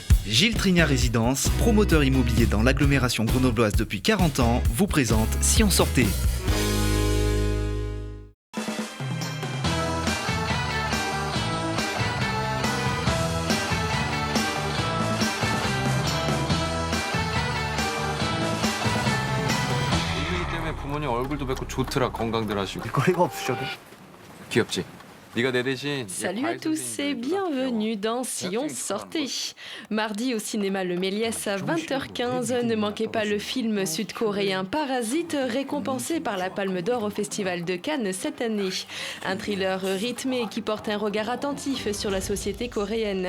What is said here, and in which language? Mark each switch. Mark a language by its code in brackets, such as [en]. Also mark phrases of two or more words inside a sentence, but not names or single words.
[fr] Gilles Trignat Résidence, promoteur immobilier dans l'agglomération grenobloise depuis 40 ans, vous présente Si on sortait. [ko] 이민이 때문에 부모님 얼굴도 뵙고 좋더라. 건강들 하시고. 거리가 없으셔도. 귀엽지? 네가 내 대신 [fr] Salut à tous et bienvenue dans Si on sortait. Mardi au cinéma Le Méliès à 20h15, ne manquez pas le film sud-coréen Parasite, récompensé par la Palme d'Or au Festival de Cannes cette année. Un thriller rythmé qui porte un regard attentif sur la société coréenne.